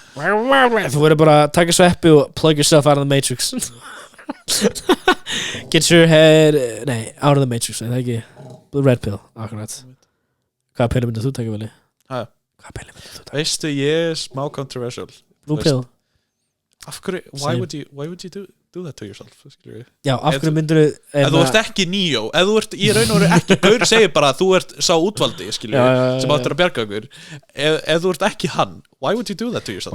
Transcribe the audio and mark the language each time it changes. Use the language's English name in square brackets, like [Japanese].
[Icelandic] þú verður bara að taka sveppi og [English] plug yourself out of the matrix [Icelandic] get your head out of the matrix, það ekki [English] the red pill, [Icelandic] akkurat hvaða pillu myndir þú taka veli? Hvaða pillu myndir þú taka? Veistu, ég er smá controversial [English] blue pill [Icelandic] af hverju, [English] why would you do that to yourself? [Icelandic] Já, af hverju myndir þú ef þú ert ekki Neo, ef þú ert í raun og veru ekki gaur segir bara að þú ert sá útvaldi sem áttur að bjarga okkur ef þú ert ekki hann, [English] why would you do that to yourself?